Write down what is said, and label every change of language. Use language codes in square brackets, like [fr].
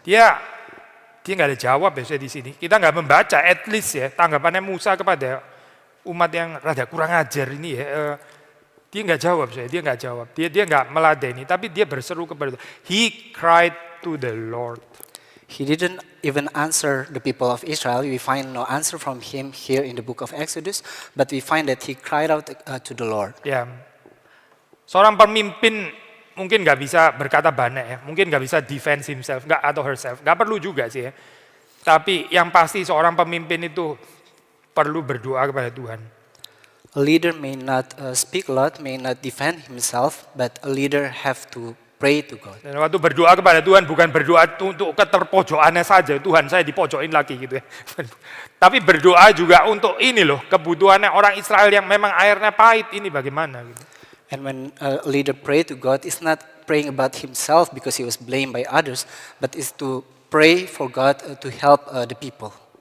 [id] Dia nggak ada jawab ya di sini. Kita nggak membaca, [en] at least [id] ya, tanggapannya Musa kepada umat yang rada kurang ajar ini ya. Dia nggak jawab, dia nggak jawab. Dia nggak meladeni, tapi dia berseru kepada Tuhan. [en] He cried to the Lord. He didn't even answer the people of Israel. We find no answer from him here in the book of Exodus, but we find that he cried out to the Lord. [id] Ya, seorang pemimpin mungkin nggak bisa berkata banyak ya, mungkin nggak bisa [en] defend himself [id] atau herself, nggak perlu juga sih ya. Tapi yang pasti seorang pemimpin itu perlu berdoa kepada Tuhan. [en] A leader may not speak a lot, may not defend himself, but a leader have to pray to God. [id] Dan waktu berdoa kepada Tuhan bukan berdoa untuk keterpojokannya saja, Tuhan saya dipojokin lagi gitu ya. Tapi berdoa juga untuk ini loh, kebutuhannya orang Israel yang memang airnya pahit ini bagaimana gitu. [en] And when a leader pray to God, it's not praying about himself because he was blamed by others, but is to pray for God to help the people.